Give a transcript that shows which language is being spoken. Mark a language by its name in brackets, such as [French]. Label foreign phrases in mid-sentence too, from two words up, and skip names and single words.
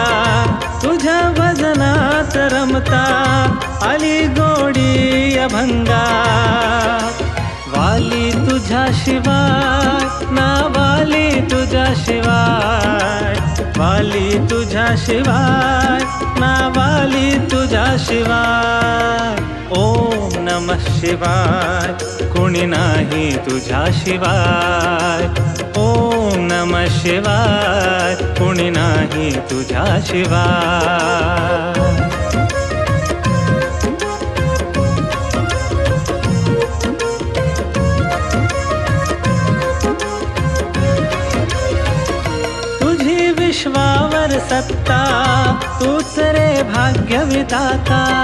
[Marathi] तुझ्या भजनात रमता आली गोडी अभंगा। वाली तुझ्या शिवाय, ना वाली तुझ्या शिवाय। वाली तुझ्या शिवाय, ना वाली तुझ्या शिवाय। [Sanskrit] ओम नमः शिवाय, [Marathi] कुणी नाही तुझ्या शिवाय। [Sanskrit] ओम नमः शिवाय, [Marathi] कुणी नाही तुझ्या शिवाय। विश्वावर सत्ता, तूच रे भाग्य विधाता।